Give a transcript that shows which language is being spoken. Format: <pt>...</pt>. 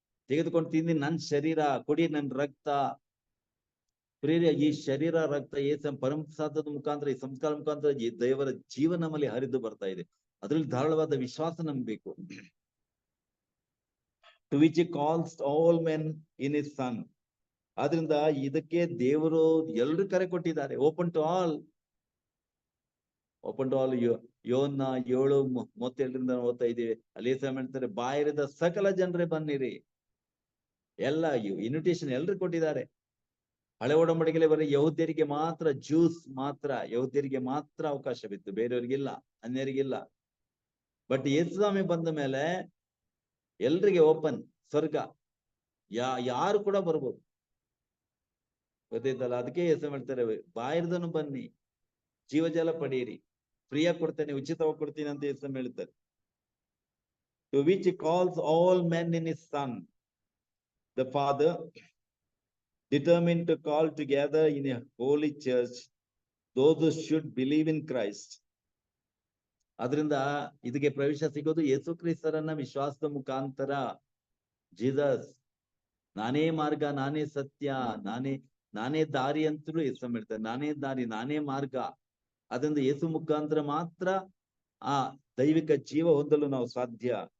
<kn>ತೆಗೆದುಕೊಂಡು ತಿಂದಿ ನನ್ ಶರೀರ, ಕೊಡಿ ನನ್ ರಕ್ತ. ಪ್ರಿಯರೇ, ಈ ಶರೀರ ರಕ್ತ ಏಸಮ್ ಪರಮಪ್ರಸಾದದ ಮುಖಾಂತರ, ಈ ಸಂಸ್ಕಾರ ಮುಖಾಂತರ ಈ ದೇವರ ಜೀವ ನಮ್ಮಲ್ಲಿ ಹರಿದು ಬರ್ತಾ ಇದೆ. ಅದ್ರಲ್ಲಿ ಧಾರಾಳವಾದ ವಿಶ್ವಾಸ ನಮ್ಗೆ ಬೇಕು.</kn> <en>To which he calls all men in his son.</en> <kn>ಆದ್ರಿಂದ ಇದಕ್ಕೆ ದೇವರು ಎಲ್ರು ಕರೆ ಕೊಟ್ಟಿದ್ದಾರೆ.</kn> <en>Open to all.</en> <kn>ಯೋನ್ನ 7:37 ಓದ್ತಾ ಇದೀವಿ. ಅಲ್ಲಿ ಏಸಮ್ ಹೇಳ್ತಾರೆ, ಬಾಯಿರದ ಸಕಲ ಜನರೇ ಬನ್ನಿರಿ. ಎಲ್ಲ ಇನ್ವಿಟೇಷನ್ ಎಲ್ರು ಕೊಟ್ಟಿದ್ದಾರೆ. ಹಳೆ ಒಡಂಬಡಿಕೆಯಲ್ಲಿ ಬರೀ ಯಹೂದ್ಯರಿಗೆ ಮಾತ್ರ, ಜ್ಯೂಸ್ ಮಾತ್ರ, ಯಹೂದ್ಯರಿಗೆ ಮಾತ್ರ ಅವಕಾಶವಿತ್ತು, ಬೇರೆಯವರಿಗಿಲ್ಲ, ಅನ್ಯರಿಗಿಲ್ಲ. ಬಟ್ ಯೇಸುಸ್ವಾಮಿ ಬಂದ ಮೇಲೆ ಎಲ್ರಿಗೆ ಓಪನ್ ಸ್ವರ್ಗ, ಯಾರು ಕೂಡ ಬರ್ಬೋದು. ಗೊತ್ತೈತಲ್ಲ? ಅದಕ್ಕೆ ಯೇಸು ಹೇಳ್ತಾರೆ, ಬಾಯಿರ್ದನು ಬನ್ನಿ, ಜೀವಜಲ ಪಡೆಯಿರಿ, ಫ್ರೀಯಾಗಿ ಕೊಡ್ತೇನೆ, ಉಚಿತವಾಗಿ ಕೊಡ್ತೀನಿ ಅಂತ ಯೇಸು ಹೇಳ್ತಾರೆ.</kn> <en>To which he calls all men in his son. The Father determined to call together in a holy church those who should believe in Christ.</en> <kn>ಅದರಿಂದ ಇದಕ್ಕೆ ಪ್ರವೇಶ ಸಿಗೋದು ಯೇಸು ಕ್ರಿಸ್ತರನ್ನ ವಿಶ್ವಾಸದ ಮುಖಾಂತರ. ಜೀಸಸ್, ನಾನೇ ಮಾರ್ಗ, ನಾನೇ ಸತ್ಯ, ನಾನೇ ದಾರಿ ಅಂತಲೂ ಯೇಸು ಹೇಳ್ತಾರೆ. ನಾನೇ ದಾರಿ, ನಾನೇ ಮಾರ್ಗ. ಅದರಿಂದ ಯೇಸು ಮುಖಾಂತರ ಮಾತ್ರ ಆ ದೈವಿಕ ಜೀವ ಹೊಂದಲು ನಾವು ಸಾಧ್ಯ.</kn>